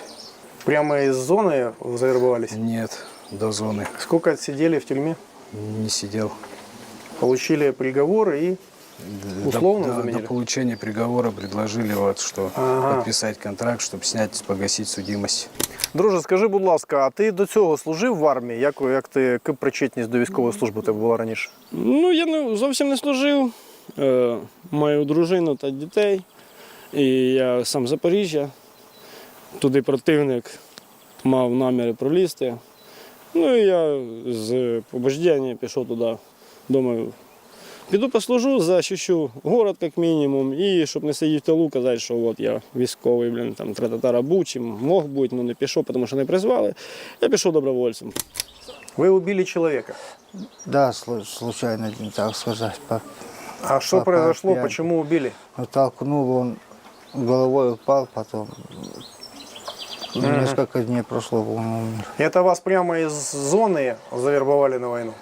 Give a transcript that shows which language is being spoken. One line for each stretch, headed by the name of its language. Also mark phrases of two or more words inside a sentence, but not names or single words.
Russian: Прямо из зоны завербовались? Нет, до зоны. Сколько отсидели в тюрьме? Не сидел. Получили приговор и условно До заменили? получения приговора предложили, вот, что подписать контракт, чтобы снять, погасить судимость.
Ukrainian: Друже, скажи, будь ласка, а ти до цього служив в армії? Як ти причетність до військової служби у тебе була раніше? Ну, я зовсім не служив. Маю дружину та дітей. І я сам з Запоріжжя. Туди противник мав наміри пролізти. Ну і я з побуждення пішов туди. Думаю, піду послужу, захищу город як мінімум. І щоб не сидіти в тилу, казати, що от я військовий, там тра-та-та був, мог бути, але не пішов, тому що не призвали. Я пішов добровольцем.
Russian: Ви убили человека. Да, случайно, так сказать. А что произошло, пьяни. почему убили? Вот толкнул, он головой упал, потом несколько дней прошло, он умер. Это вас прямо из зоны завербовали на войну?